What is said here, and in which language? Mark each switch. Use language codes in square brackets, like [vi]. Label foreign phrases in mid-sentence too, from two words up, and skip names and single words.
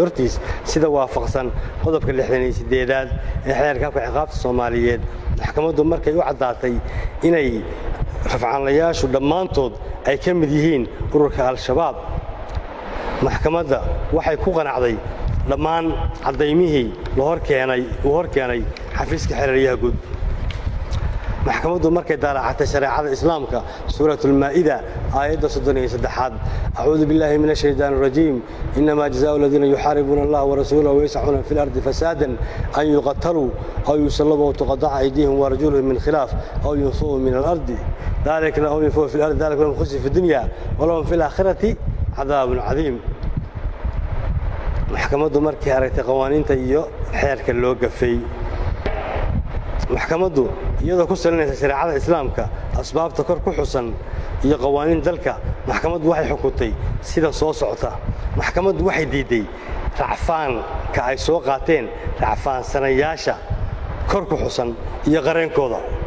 [so] hortiis sida waafaqsan qodobka 68aad ee xeerka ciqaabta Soomaaliyeed maxkamaddu markay u cadaatay inay rafcaanlayaashu dhammaantood ay ka mid yihiin ururka al-shabaab maxkamadda waxay ku qanacday dhammaan cadaymihii uu horkeenay xafiiska xeeraryaha guud maxkamaddu markay daalaacatay shareecada islaamka suuratul maa'ida aayadda 33aad [ar] أعوذ بالله من الشيطان الرجيم إنما جزاء الذين يحاربون الله ورسوله ويسعون في الأرض فسادا أن يقتلوا أو يصلبوا أو تقطع أيديهم وأرجلهم من خلاف أو ينفوا من الأرض ذلك لهم ينفوا في الأرض ذلك لهم خزي في الدنيا ولهم في الآخرة عذاب عظيم [so] maxkamaddu markay aragtay qawaaniinta iyo xeerka loo gafay maxkamaddu iyadoo ku salinaysa shareecada islaamka asbaabta kor ku xusan iyo qawaaniin dalka maxkamaddu waxay xukuntay sida soo socota maxkamaddu waxay diiday racfaanka ay soo qaateen racfaansanayaasha kor ku xusan iyo qareenkooda